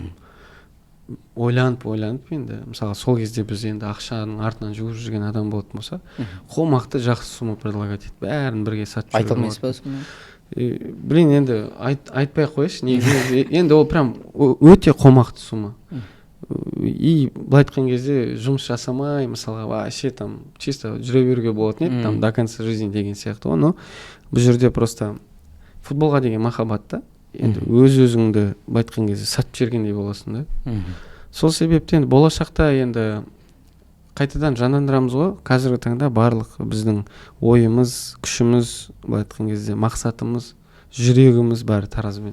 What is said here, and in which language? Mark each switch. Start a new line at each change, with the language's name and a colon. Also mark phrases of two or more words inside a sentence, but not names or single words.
Kazakh: Ойланып енді, мысалы сол кезде біз енді ақшаның артынан жүгіріп жүрген адам болатын болса, қомақты жақсы
Russian: сумма предлагать
Kazakh: етіп, бәрін бірге сатып айта алмайсыз ба соны? Блин, енді айтпай ақ қойшы, енді ол прям өте қомақты сумма. И былай айтқан кезде жұмыс жасамай, мысалға
Russian: вообще там чисто
Kazakh: жүре беруге болатын еді,
Russian: там до конца жизни
Kazakh: деген сияқты ғой. Но бұл жерде просто футболға деген махаббат та. Енді өз-өзіңді былай айтқан кезде сатып жібергендей боласың да. Сол себептен болашақта енді қайтадан жандандырамыз ғой. Қазіргі таңда барлық біздің ойымыз, күшіміз, былай айтқан кезде мақсатымыз, жүрегіміз бәрі Таразбен.